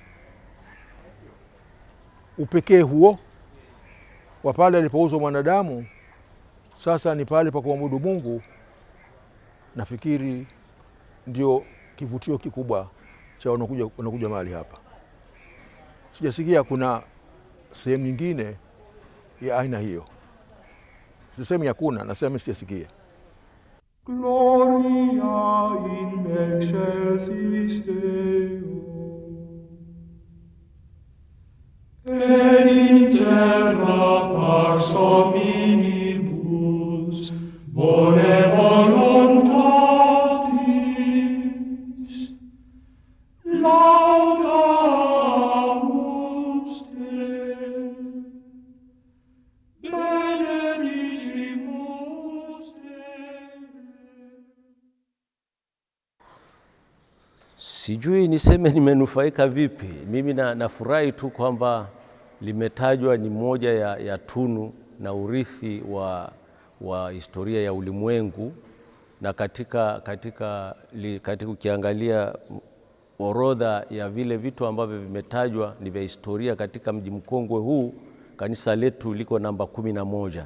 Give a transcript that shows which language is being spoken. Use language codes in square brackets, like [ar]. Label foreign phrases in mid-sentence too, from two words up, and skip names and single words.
[sw] Upekee huo wa pale alipouzwa mwanadamu sasa ni pale pa kumwabudu Mungu, nafikiri ndio kivutio kikubwa cha wanakuja mahali hapa. Sijasikia kuna sehemu nyingine ya aina hiyo. Sisemi hakuna, nasema sijasikia. [la] Gloria in excelsis Deo, et in terra pars hominibus bone voluntatis, laudamus te, benedicimus te. [sw] Sijui niseme nimenufaika vipi. Mimi nafurahi tu kwamba limetajwa ni moja ya tunu na urithi wa historia ya ulimwengu, na katika ukiangalia orodha ya vile vitu ambavyo vimetajwa ni vya historia katika mji mkongwe huu, kanisa letu liko namba 11.